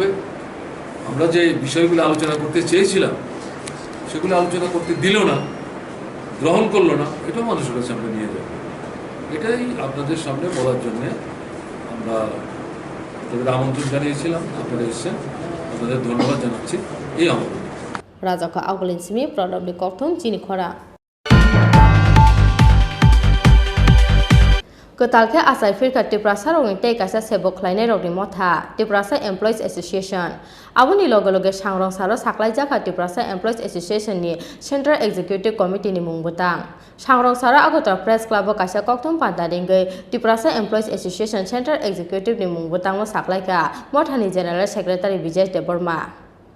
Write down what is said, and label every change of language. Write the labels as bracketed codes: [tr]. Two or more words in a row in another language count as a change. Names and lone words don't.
[bn] আমরা যে বিষয়গুলো আলোচনা করতে চেয়েছিলাম সেগুলো আলোচনা করতে দিল না, গ্রহণ করলো না, এটাও মানুষের কাছে আমরা নিয়ে যাব। এটাই আপনাদের সামনে বলার জন্যে আমরা আপনাদের আমন্ত্রণ জানিয়েছিলাম। আপনারা এসেছেন, আপনাদের ধন্যবাদ জানাচ্ছি। এই আমন্ত্রণ [trp] Rajaka Augulin Simi, probably Kotum, Chini Khorang. Ketalke asai firka Tripura sarong te kaisa sebok khlainai rokni motha Tripura Employees Association aboni loge loge sangrong saro saklai jaka Tripura Employees Association ni Central Executive Committee ni mungbutang sangrong saro agota Press Club o kaisa koktum padadingei Tripura Employees Association Central Executive ni mungbutang mo saklai ka mothani [en] General Secretary [trp] Vijay Deborma